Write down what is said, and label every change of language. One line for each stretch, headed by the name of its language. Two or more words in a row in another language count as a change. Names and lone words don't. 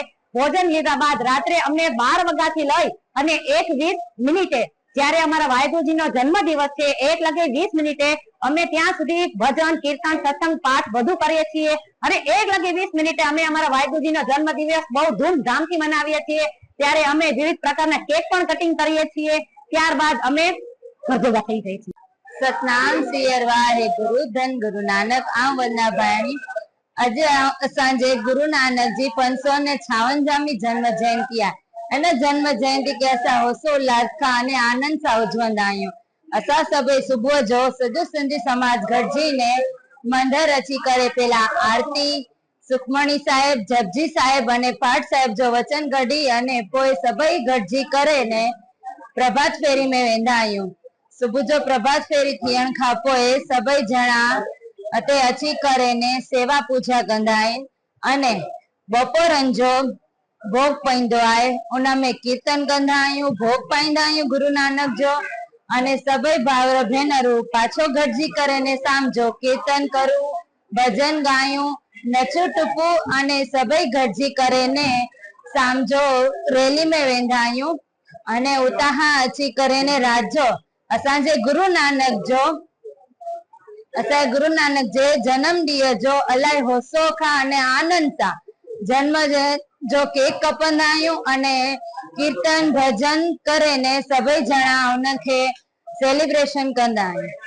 Gujarati: ભોજન લીધા બાદ રાત્રે અમને 12 વાગ્યાથી લઈ અને 1:20 જ્યારે અમારા વાહેગુરુજીનો જન્મ દિવસ છે 1:20 અમે ત્યાં સુધી ભજન, કીર્તન, સત્સંગ, પાઠ બધું કરીએ છીએ અને 1:20 અમે અમારા વાહેગુરુજીનો જન્મ દિવસ બહુ ધૂમધામથી મનાવીએ છીએ। ત્યારે અમે વિવિધ પ્રકારના કેક પણ કટિંગ કરીએ છીએ। ત્યારબાદ અમે ભજવા થઈ જાય છે।
Punjabi: ਸਤਿਨਾਮ ਸ੍ਰੀ ਵਾਹਿਗੁਰੂ ਧੰਨ ਗੁਰੂ ਨਾਨਕ આમ વંદના ભાયાણી।
Gujarati: આજે સાંજે
Hindi: गुरु नानक जी 556મી जन्म जयंती है।
Sindhi: जन्म जयंती के असा होशोल्लास खां अने आनंद सां उजवंदा आहियूं। असा सभई सुबुह जो सॼो सिंधी समाज गॾिजी ने मंदिर अची करे पहला आरती, सुखमणी साहेब, जपजी साहेब अने पाठ साहेब जो वचन कढी अने पोइ सभई गॾिजी करे ने प्रभात फेरी में वेंदा आहियूं। सुबुह जो प्रभात फेरी थियण खां पोइ सभई जणा अते अची करे ने सेवा पूजा कंदा आहिनि अने बपोरनि जो भोग पाईंदो आहे। उनमें कीर्तन कंदा आहियूं, भोग पाईंदा आहियूं गुरु नानक जो अने सभई भावर भेनरूं पाछो गॾिजी करे ने शाम जो कीर्तन करूं, भजन गायूं, नचूं टुपूं अने सभई गॾिजी करे ने शाम जो रैली में वेंदा आहियूं अने उतां अची करे ने रात जो असांजे गुरु नानक जे जन्म ॾींहं जो इलाही होसो खां अने आनंद सां जन्म जो केक कपंदा आहियूं अने कीर्तन भजन करे ने सभई जणा उनखे सेलिब्रेशन कंदा आहियूं।